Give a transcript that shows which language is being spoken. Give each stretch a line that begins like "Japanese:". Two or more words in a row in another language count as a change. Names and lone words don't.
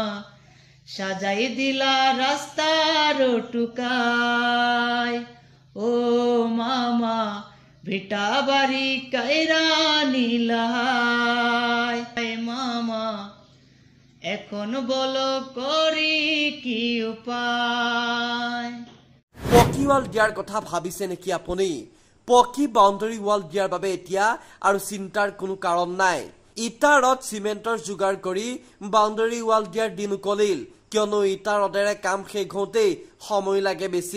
Bangla: সাজাই দিলা রাস্তার টুকায়, ও মামা ভিটা বাড়ি কায়রা নিলা মামা। এখন বলো করি কি উপায়।
Assamese: পকী ৱাল দিয়াৰ কথা ভাবিছে নেকি আপুনি? পকী বাউণ্ডাৰী ৱাল দিয়াৰ বাবে এতিয়া আৰু চিন্তাৰ কোনো কাৰণ নাই। ইটা ৰড চিমেণ্টৰ যোগাৰ কৰি বাউণ্ডাৰী ৱাল দিয়াৰ দিন উকলিল, কিয়নো ইটা ৰডেৰে কাম শেষ হওঁতেই সময় লাগে বেছি।